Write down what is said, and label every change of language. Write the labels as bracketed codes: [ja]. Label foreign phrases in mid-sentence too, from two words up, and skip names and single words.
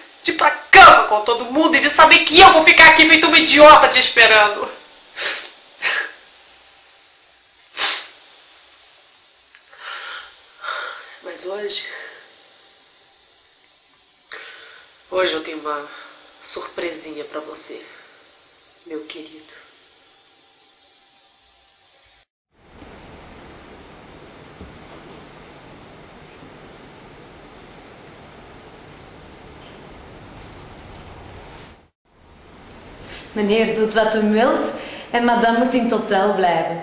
[pt] De ir pra cama com todo mundo e de saber que eu vou ficar aqui feito uma idiota te esperando. Mas hoje Hoje eu tenho uma surpresinha pra você, meu querido. [nl] Meneer doet wat u wilt en madame moet in het hotel blijven.